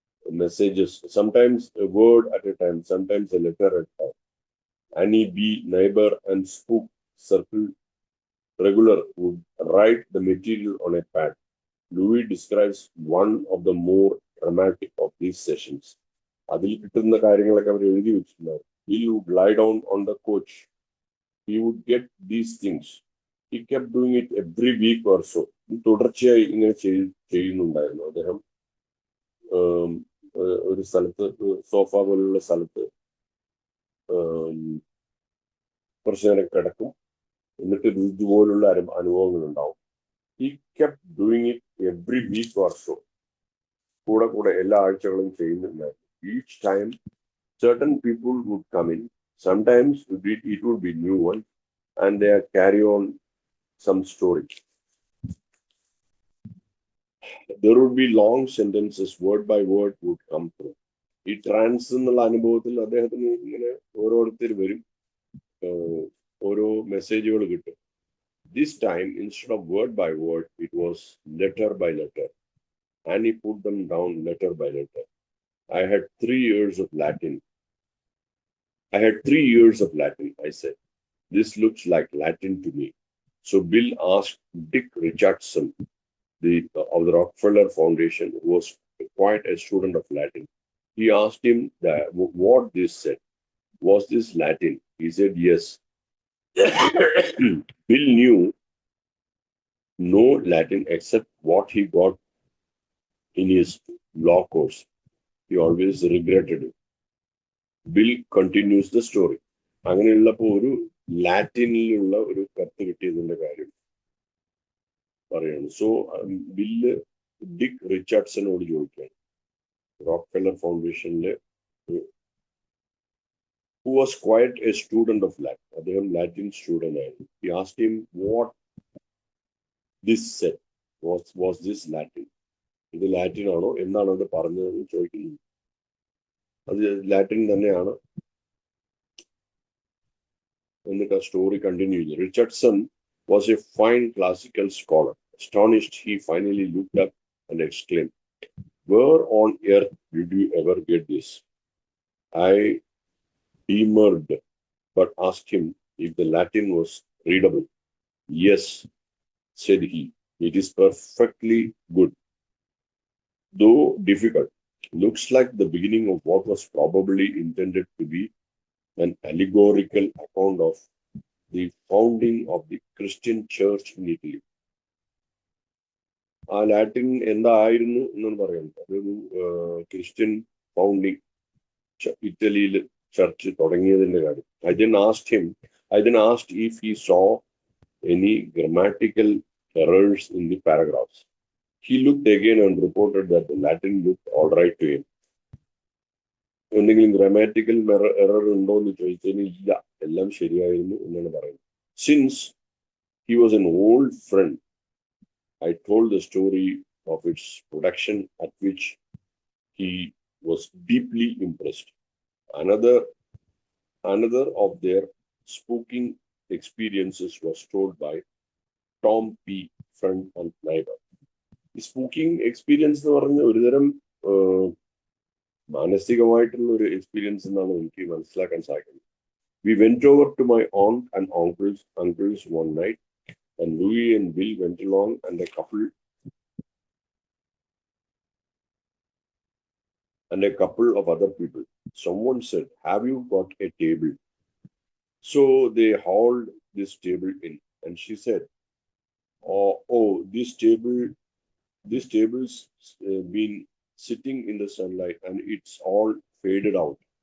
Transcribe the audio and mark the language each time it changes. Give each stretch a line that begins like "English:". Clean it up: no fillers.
English: Messages, sometimes a word at a time, sometimes a letter at a time. Annie B, neighbor and spook circle regular would write the material on a pad. Louis describes one of the more dramatic of these sessions.
Malayalam: അതിൽ കിട്ടുന്ന കാര്യങ്ങളൊക്കെ അവർ എഴുതി വെച്ചിട്ടുണ്ടാവും.
English: He would lie down on the couch. He would get these things. He kept doing it every week or so.
Malayalam: തുടർച്ചയായി ഇങ്ങനെ ചെയ്യുന്നുണ്ടായിരുന്നു അദ്ദേഹം. ഒരു സ്ഥലത്ത് സോഫ പോലുള്ള സ്ഥലത്ത് കുറച്ചു നേരം കിടക്കും, എന്നിട്ട് ഇതുപോലുള്ള അനുഭവങ്ങൾ ഉണ്ടാവും.
English: He kept doing it every week or so.
Malayalam: കൂടെ എല്ലാ ആഴ്ചകളും ചെയ്യുന്നുണ്ടായിരുന്നു.
English: Each time certain people would come in. Sometimes it would be new ones and they carry on some story. There would be long sentences, word by word would come through.
Malayalam: ഈ trans എന്നുള്ള അനുഭവത്തിൽ അദ്ദേഹത്തിന് ഇങ്ങനെ ഓരോരുത്തർ വരും, ഓരോ മെസ്സേജുകൾ കിട്ടും.
English: This time, instead of word by word, it was letter by letter. And he put them down letter by letter. I had 3 years of Latin. I said. This looks like Latin to me. So Bill asked Dick Richardson, of the Rockefeller Foundation, who was quite a student of Latin. He asked him what this said. Was this Latin? He said yes. Bill knew no Latin except what he got in his law course. He always regretted it. Bill continues the story.
Malayalam: അങ്ങനെയുള്ളപ്പോൾ ഒരു ലാറ്റിനിലുള്ള ഒരു കത്ത് കിട്ടിയതിന്റെ കാര്യം പറയാണ്. So bill ഡിക് റിച്ചാർഡ്സനോട് ചോദിക്കുകയാണ്, Rockefeller ഫൗണ്ടേഷനിലെ
English: who was quite a student of Latin.
Malayalam: അദ്ദേഹം Latin student ആയിരുന്നു.
English: He asked him what this said. Was this Latin?
Malayalam: ഇത് ലാറ്റിൻ ആണോ, എന്നാണ് അത് പറഞ്ഞതെന്ന് ചോദിക്കുന്നു. അത് ലാറ്റിൻ തന്നെയാണ് എന്നിട്ട് ആ സ്റ്റോറി കണ്ടിന്യൂ ചെയ്തു.
English: Richardson was a fine classical scholar. Astonished, he finally looked up and exclaimed, "Where on earth did you ever get this?" I demurred, but asked him if the Latin was readable. "Yes," said he, "it is perfectly good, though difficult. Looks like the beginning of what was probably intended to be an allegorical account of the founding of the Christian church in Italy."
Malayalam: ആ Latin എന്തായിരുന്നു എന്നാണ് പറയുന്നത്. അതൊരു Christian founding ഇറ്റലിയിൽ church തുടങ്ങിയതിന്റെ കാര്യം.
English: I then asked if he saw any grammatical errors in the paragraphs. He looked again and reported that the Latin looked all right to him.
Malayalam: എന്തെങ്കിലും grammatical error ഉണ്ടോ എന്ന് ചോദിച്ചതിന് ഇല്ല, എല്ലാം ശരിയായിരുന്നു എന്നാണ് പറയുന്നത്.
English: Since he was an old friend, I told the story of its production, at which he was deeply impressed. Another of their spooking experiences was told by Tom P., friend and neighbor.
Malayalam: ഈ സ്പൂക്കിംഗ് experience എന്ന് പറഞ്ഞ ഒരുതരം മാനസികമായിട്ടുള്ള ഒരു experience എന്നാണ് എനിക്ക് മനസ്സിലാക്കാൻ സാധിക്കുന്നത്.
English: We went over to my aunt and uncles one night, and Louis and Bill went along, and a couple of other people. Someone said, "Have you got a table?" So they hauled this table in, and she said, "Oh, this table's been sitting in the sunlight, and it's all faded out.